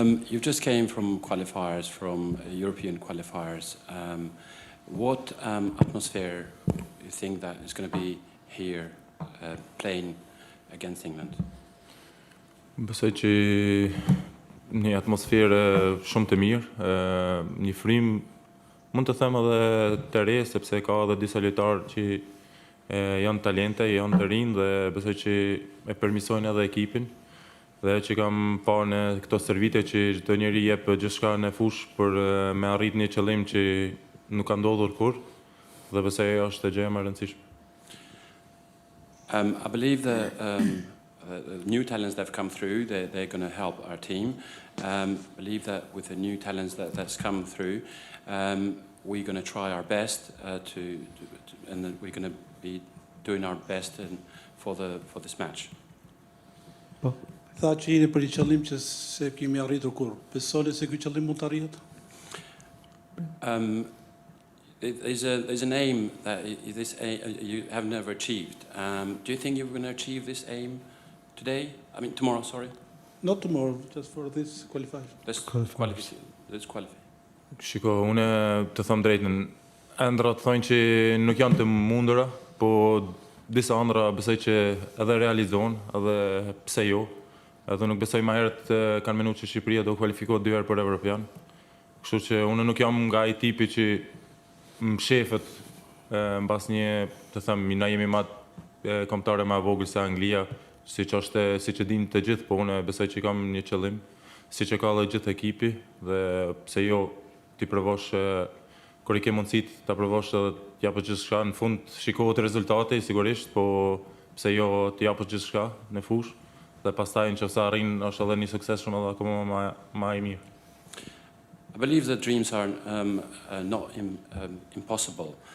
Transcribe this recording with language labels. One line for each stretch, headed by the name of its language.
English: You just came from qualifiers, from European qualifiers. What atmosphere do you think that is going to be here playing against England?
Albanian: Besoj që një atmosferë shumë të mirë, një frym mund të them edhe të re, sepse ka edhe disa lojtarë që janë talente, janë të rinj dhe besoj që e përmirësojnë edhe ekipin. Dhe që kam parë në këto servite që çdo njeri jep gjithçka në fushë për me arrit një qëllim që nuk ka ndodhur kurrë dhe besoj është gjë më e rëndësishme.
English: I believe the new talents that have come through, they're going to help our team. I believe that with the new talents that's come through, we're going to try our best and then we're going to be doing our best for this match.
Albanian: Tha që jeni për një qëllim që se kemi arritur kurrë. Besoni se ky qëllim mund të arrihet?
English: There's an aim that you have never achieved. Do you think you're going to achieve this aim today? I mean, tomorrow, sorry? Not tomorrow, just for this qualifier. Let's qualify.
Albanian: Shiko, unë të them drejtën, ëndrat thonë që nuk janë të mundura, po disa ëndra besoj që edhe realizohen, edhe pse jo. Edhe nuk besoj më herët kanë menuar që Shqipëria do kualifikohet 2 herë për Evropian. Kështu që unë nuk jam nga ai tipi që më shefet mbas një, të them, na jemi kombëtare më vogël se Anglia, siç e dinë të gjithë, po unë besoj që kam një qëllim, siç e ka edhe gjithë ekipi dhe pse jo ti provosh kur i ke mundësitë ta provosh edhe të japësh gjithçka në fund, shikohet rezultati sigurisht, po pse jo të japësh gjithçka në fushë dhe pastaj nëse arrin është edhe një sukses shumë edhe akoma më i mirë.
English: I believe that dreams are not impossible.